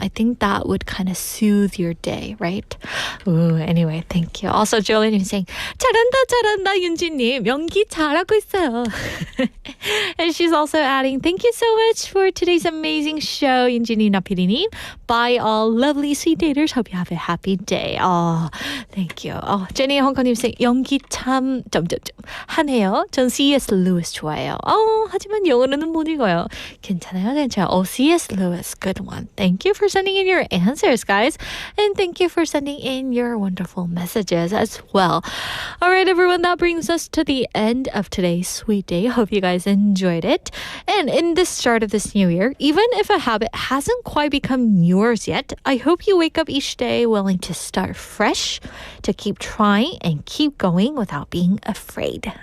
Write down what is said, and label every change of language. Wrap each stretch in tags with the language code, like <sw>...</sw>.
<en>I think that would kind of soothe your day, right? Ooh, anyway, thank you. Also, Jolene is saying,</en> <ko>잘한다,</ko> <en>윤지님.</en> <ko>연기 잘하고 있어요.</ko> <en>And she's also adding, thank you so much for today's amazing show, 윤지님, 나피디님. Bye, all lovely sweet daters. Hope you have a happy day. Oh, thank you.</en> <ko>Jenny 홍커님</ko> <en>saying,</en> <ko>연기 참, 하네요. 전 C.S. Lewis 좋아해요. 하지만 영어로는 못 읽어요. 괜찮아요.</ko> <en>C.S. Lewis, good one. Thank you for sending in your answers, guys. And thank you for sending in your wonderful messages as well. All right, everyone, that brings us to the end of today's Sweet Day. Hope you guys enjoyed it. And in the start of this new year, even if a habit hasn't quite become yours yet, I hope you wake up each day willing to start fresh, to keep trying and keep going without being afraid.</en>